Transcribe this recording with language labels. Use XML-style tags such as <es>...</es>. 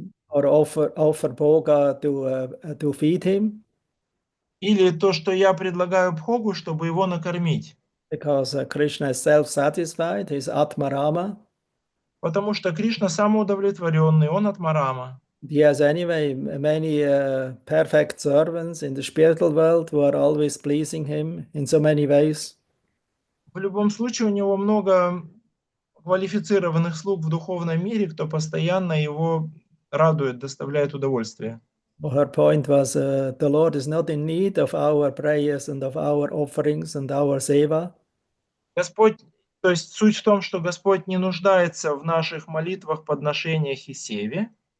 <en>Or offer Bhoga to feed him.</en> <ru>Или то, что я предлагаю Бхогу, чтобы его накормить.</ru> <en>Because Krishna is self-satisfied, he's Atmarama.</en> <ru>Потому что Кришна самоудовлетворенный, он Атмарама.</ru> <en>He has anyway many perfect servants in the spiritual world who are always pleasing him in so many ways.</en> <ru>В любом случае у него много квалифицированных слуг в духовном мире, кто постоянно его радует, доставляет удовольствие.</ru> <en>Her point was the Lord is not in need of our prayers and of our offerings and our seva.</en> <ru>Господь, то есть суть в том, что Господь не нуждается в наших молитвах, подношениях и севе.</ru>